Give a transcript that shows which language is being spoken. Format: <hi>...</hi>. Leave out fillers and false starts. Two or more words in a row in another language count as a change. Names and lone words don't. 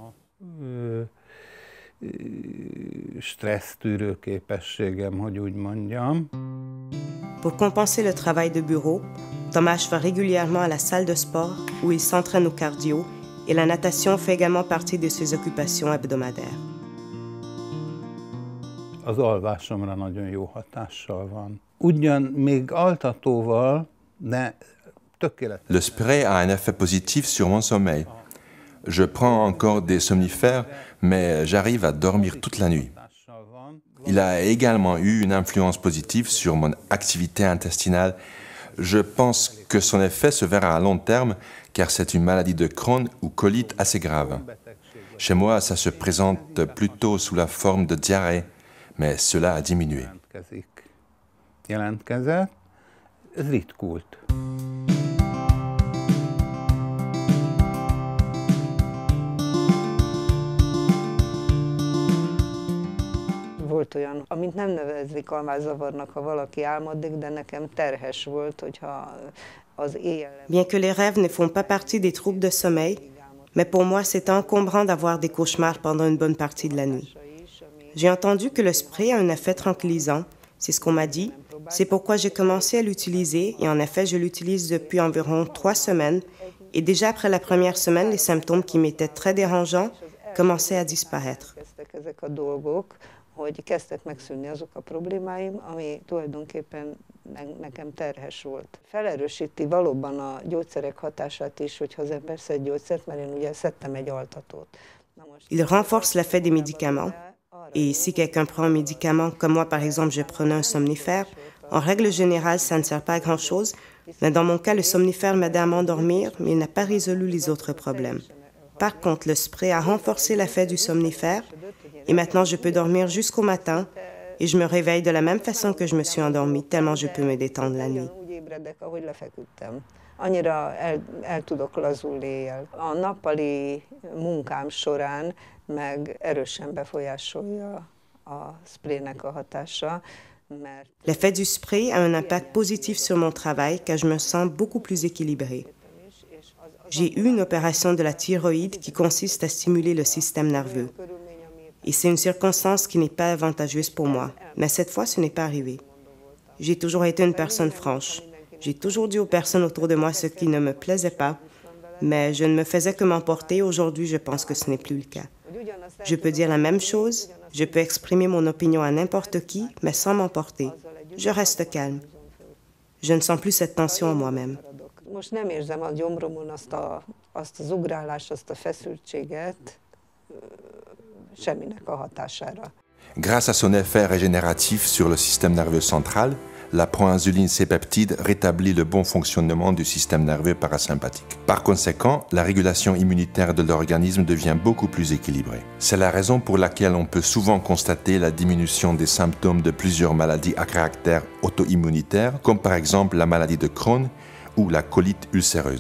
<fr>Pour compenser le travail de bureau, Tamas va régulièrement à la salle de sport où il s'entraîne au cardio et la natation fait également partie de ses occupations hebdomadaires.</fr> <hu>Az alvásomra nagyon jó hatással van. Ugyan még altatóval, de tökéletes.</hu> <fr>Le spray a un effet positif sur mon sommeil. Je prends encore des somnifères, mais j'arrive à dormir toute la nuit. Il a également eu une influence positive sur mon activité intestinale. Je pense que son effet se verra à long terme, car c'est une maladie de Crohn ou colite assez grave. Chez moi, ça se présente plutôt sous la forme de diarrhée, mais cela a diminué.</fr> <hu>Jelentkezett, ez ritkult. Volt olyan, amit nem nevezik alvászavarnak, ha valaki álmodik, de nekem terhes volt, hogyha az éjjel...</hu> <fr>Bien que les rêves ne font pas partie des troubles de sommeil, mais pour moi, c'est encombrant d'avoir des cauchemars pendant une bonne partie de la nuit. J'ai entendu que le spray a un effet tranquillisant, c'est ce qu'on m'a dit. C'est pourquoi j'ai commencé à l'utiliser et en effet, je l'utilise depuis environ 3 semaines et déjà après la première semaine, les symptômes qui m'étaient très dérangeants commençaient à disparaître.</fr> <hu>Hogy kezdtek megszűnni azok a problémáim, ami tulajdonképpen nekem terhes volt. Felerősíti valóban a gyógyszerek hatását is, hogyha az ember szed gyógyszert, mert én ugye szedtem egy altatót.</hu> <fr>Il renforce l'effet des médicaments. Et si quelqu'un prend un médicament, comme moi par exemple, je prenais un somnifère, En règle générale, ça ne sert pas à grand-chose, mais dans mon cas, le somnifère m'aidait à m'endormir, mais il n'a pas résolu les autres problèmes. Par contre, le spray a renforcé l'effet du somnifère et maintenant je peux dormir jusqu'au matin et je me réveille de la même façon que je me suis endormie, tellement je peux me détendre la nuit.</fr> <hu>Annyira el tudok lazulni éjjel. A nappali munkám során meg erősen befolyásolja a spraynek a hatása, mert...</hu> <fr>L'effet du spray a un impact positif sur mon travail car je me sens beaucoup plus équilibrée. J'ai eu une opération de la thyroïde qui consiste à stimuler le système nerveux. Et c'est une circonstance qui n'est pas avantageuse pour moi, mais cette fois, ce n'est pas arrivé. J'ai toujours été une personne franche. J'ai toujours dit aux personnes autour de moi ce qui ne me plaisait pas, mais je ne me faisais que m'emporter. Aujourd'hui, je pense que ce n'est plus le cas. Je peux dire la même chose, je peux exprimer mon opinion à n'importe qui, mais sans m'emporter. Je reste calme. Je ne sens plus cette tension en moi-même.</fr> <hu>Most nem érzem a gyomromon azt az ugrálást, azt a feszültséget semminek a hatására.</hu> <fr>Grâce à son effet régénératif sur le système nerveux central, la proinsuline C-peptide rétablit le bon fonctionnement du système nerveux parasympathique. Par conséquent, la régulation immunitaire de l'organisme devient beaucoup plus équilibrée. C'est la raison pour laquelle on peut souvent constater la diminution des symptômes de plusieurs maladies à caractère auto-immunitaire, comme par exemple la maladie de Crohn ou la colite ulcéreuse.</fr>